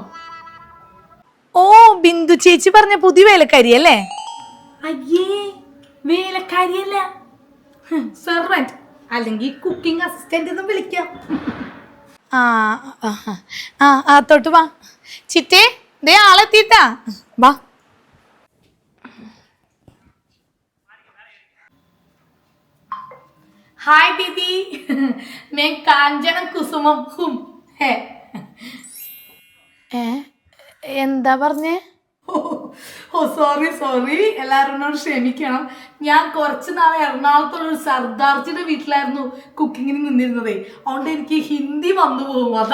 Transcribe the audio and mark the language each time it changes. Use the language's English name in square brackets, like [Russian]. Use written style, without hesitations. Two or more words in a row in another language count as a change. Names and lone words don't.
[Malayalam] ഓ, ബിന്ദു ചേച്ചി പറഞ്ഞ പുതിയ വേലക്കാരി അല്ലേ? അയ്യേ, വേലക്കാരിയല്ല, സെർവന്റ് അല്ലെങ്കിൽ [English] cooking assistant [Malayalam] എന്ന് വിളിക്കാം. ആ തൊട്ട് വാ ചിറ്റേ, ദേ ആളെത്തിട്ടാ, വാ. [Hindi] हाय दीदी, मैं कांचन कुसुमम हूँ. [Malayalam] എന്താ പറഞ്ഞേ? ഓ സോറി, എല്ലാവരോടും ക്ഷമിക്കണം. ഞാൻ കുറച്ച് നാൾ എറണാകുളത്തുള്ളൊരു സർദാർജിയുടെ വീട്ടിലായിരുന്നു കുക്കിങ്ങിന് നിന്നിരുന്നതേ. അതുകൊണ്ട് എനിക്ക് ഹിന്ദി വന്നു പോകും.